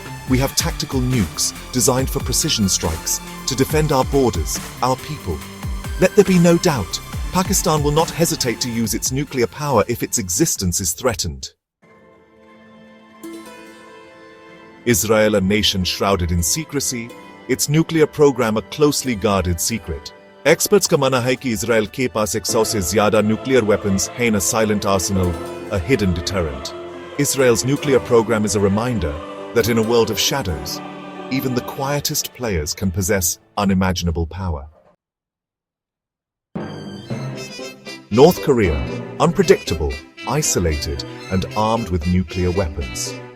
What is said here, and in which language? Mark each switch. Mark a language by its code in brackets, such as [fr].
[en] We have tactical nukes designed for precision strikes to defend our borders, our people. Let there be no doubt, Pakistan will not hesitate to use its nuclear power if its existence is threatened. Israel, a nation shrouded in secrecy, its nuclear program a closely guarded secret. [hi] Experts का मानना है कि Israel के पास 100 से ज्यादा nuclear weapons हैं, [en] a silent arsenal, a hidden deterrent. Israel's nuclear program is a reminder that in a world of shadows, even the quietest players can possess unimaginable power. North Korea, unpredictable, isolated, and armed with nuclear weapons.